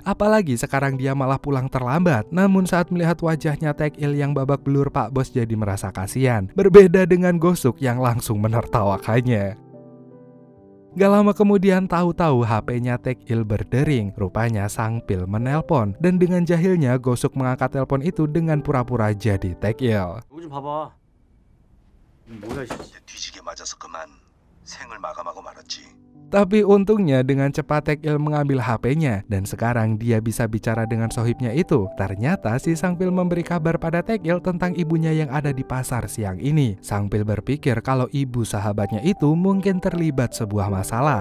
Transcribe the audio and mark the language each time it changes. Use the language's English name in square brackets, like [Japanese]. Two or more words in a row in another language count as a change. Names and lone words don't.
[Indonesian] Apalagi sekarang dia malah pulang terlambat. Namun saat melihat wajahnya Taek-il yang babak belur, Pak Bos jadi merasa kasihan. Berbeda dengan Gosuk yang langsung menertawakannya. Gak lama kemudian tahu-tahu HP-nya Taek-il berdering. Rupanya Sang Pil menelpon, dan dengan jahilnya Gosuk mengangkat telepon itu dengan pura-pura jadi Taek-il. [Korean] 뒤지게 맞아서 그만 생을 마감하고 말았지. [Indonesian] Tapi untungnya dengan cepat Taek-il mengambil HP-nya dan sekarang dia bisa bicara dengan sohibnya itu. Ternyata si Sang Pil memberi kabar pada Taek-il tentang ibunya yang ada di pasar siang ini. Sang Pil berpikir kalau ibu sahabatnya itu mungkin terlibat sebuah masalah.